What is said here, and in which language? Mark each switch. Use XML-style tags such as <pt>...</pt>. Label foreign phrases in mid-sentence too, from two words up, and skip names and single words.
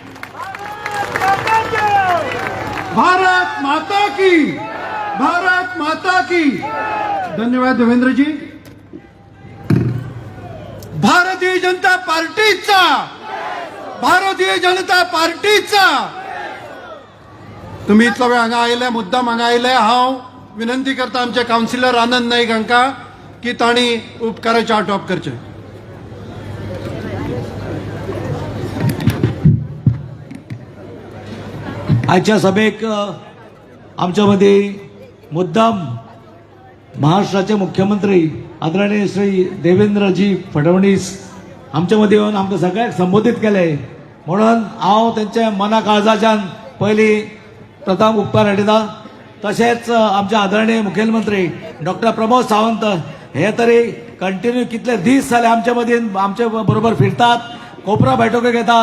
<hi>भारत माता की, भारत माता की.</hi> <kok>धन्यवाद देवेंद्रजी. भारतीय जनता पार्टीचा, भारतीय जनता पार्टीचा तुम्ही इतला वेळ हांगा आयले, मुद्दाम हांगा आयले. हांव विनंती करता आमचे काउन्सिलर आनंद नाईक हांकां की तांणी उपकाराचे आटोप करचे.</kok> <mr>आजच्या सभेक आमच्यामध्ये मुद्दाम महाराष्ट्राचे मुख्यमंत्री आदरणीय श्री देवेंद्रजी फडणवीस आमच्यामध्ये येऊन आमकां सगळ्यांक संबोधित केले.</mr> <kok>म्हणून हांव त्यांच्या मना काळजाच्यान पयलीं प्रथम उपकार हाडिता. तशेंच आमचे आदरणीय मुखेलमंत्री डॉक्टर प्रमोद सावंत हे तरी कंटिन्यू कितले दीस जाले आमच्या मदीं आमचे बरोबर फिरतात, कोपरा बैठको घेतात.</kok>